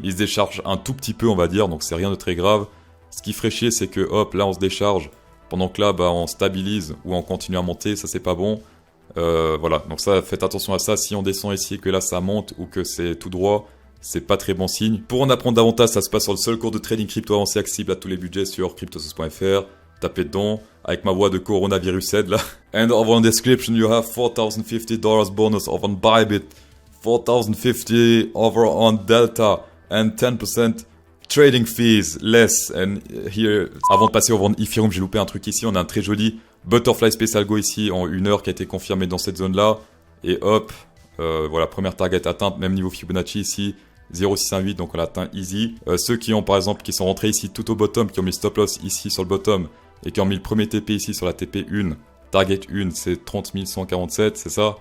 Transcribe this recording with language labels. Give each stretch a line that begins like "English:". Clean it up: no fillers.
French: Ils se déchargent un tout petit peu on va dire, donc c'est rien de très grave. Ce qui ferait chier c'est que hop, là on se décharge pendant que là bah, on stabilise ou on continue à monter, ça c'est pas bon. Voilà, donc ça faites attention à ça. Si on descend ici et que là ça monte ou que c'est tout droit, c'est pas très bon signe. Pour en apprendre davantage, ça se passe sur le seul cours de trading crypto avancé accessible à tous les budgets sur cryptosos.fr. Tapez dedans, avec ma voix de coronavirus aide là.
English: And over in description you have $4,050 bonus over on Bybit, $4,050 over on Delta, and 10% trading fees less. And here,
French: avant de passer
English: over on Ethereum,
French: j'ai loupé un truc ici, on a un très joli Butterfly Special Go ici en 1 heure qui a été confirmé dans cette zone là. Et hop, voilà, première target atteinte, même niveau Fibonacci ici. 0,618, donc on l'a atteint easy. Ceux qui ont par exemple, qui sont rentrés ici tout au bottom, qui ont mis le stop loss ici sur le bottom, et qui ont mis le premier TP ici sur la TP1, target 1, c'est 30 147, c'est ça.